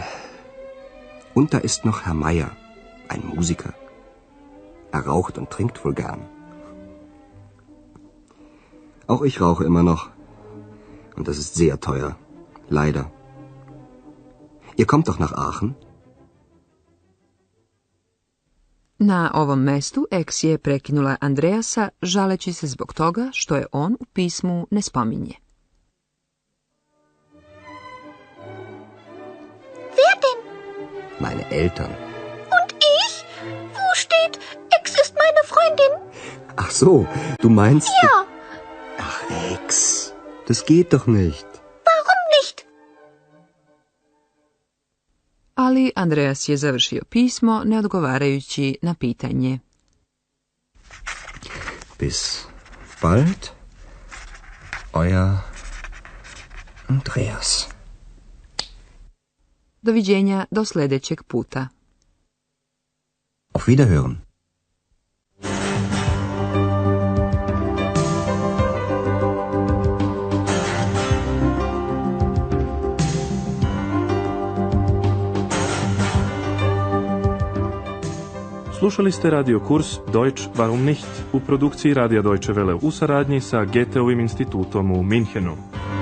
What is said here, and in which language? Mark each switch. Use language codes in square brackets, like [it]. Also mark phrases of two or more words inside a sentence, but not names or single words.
[de] Und da ist noch Herr Meier, ein Musiker. Er raucht und trinkt wohl gern. Auch ich rauche immer noch. Und das ist sehr teuer, leider. Ihr kommt doch nach Aachen? [sr] Na ovom mestu Eks je prekinula Andreasa žaleći se zbog toga što je on u pismu ne spominje. [de] Wer denn? Meine Eltern. Und ich? Wo steht, Ex ist meine Freundin? Ach so, du meinst... Ja. Ach, Ex, das geht doch nicht. Warum nicht? [sr] Ali Andreas je završio pismo ne odgovarajući na pitanje. [de] Bis bald, euer Andreas. [sr] Doviđenja do sljedećeg puta. [de] Auf Wiederhören. [sr] Slušali ste radio kurs Deutsch warum nicht u produkciji Radija Deutsche Welle u saradnji sa Goetheovim institutom u Minhenu.